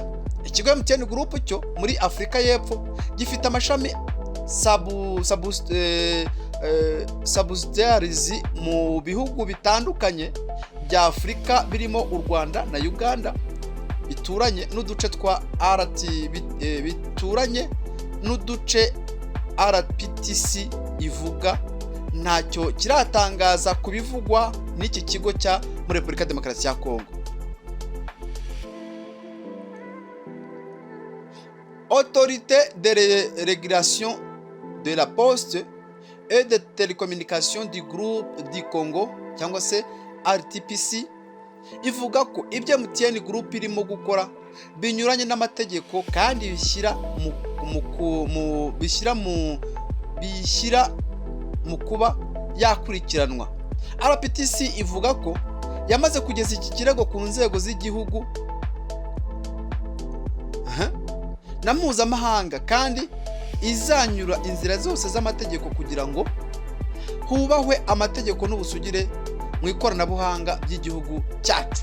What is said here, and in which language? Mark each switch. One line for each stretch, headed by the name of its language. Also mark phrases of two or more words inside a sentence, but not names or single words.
Kinyarwanda: Ikigo MTN Group cyo muri Afurika y'Epfo gifite amashami subsidiaries mu bihugu bitandukanye bya Afurika birimo u Rwanda na Uganda, bituranye n'uduce twa bituranye n'uduce RPTC ivuga ntacyo kiratangaza kubivugwa n'iki kigo cya muri Repubulika ya Demokarasi ya Kongo.
French: Autorité de régulation de la poste et de télécommunication du groupe du Congo
Kinyarwanda: cyangwa se RTPC ivuga ko ibyo MTN Group irimo gukora binyuranye n'amategeko kandi bishyira mu kuba yakurikiranwa. RPTC ivuga ko yamaze kugeza iki kirego ku nzego z'igihugu na mpuzamahanga kandi izanyura inzira zose z'amategeko kugira ngo hubahwe amategeko n'ubusugire mu ikoranabuhanga by'igihugu cyacu.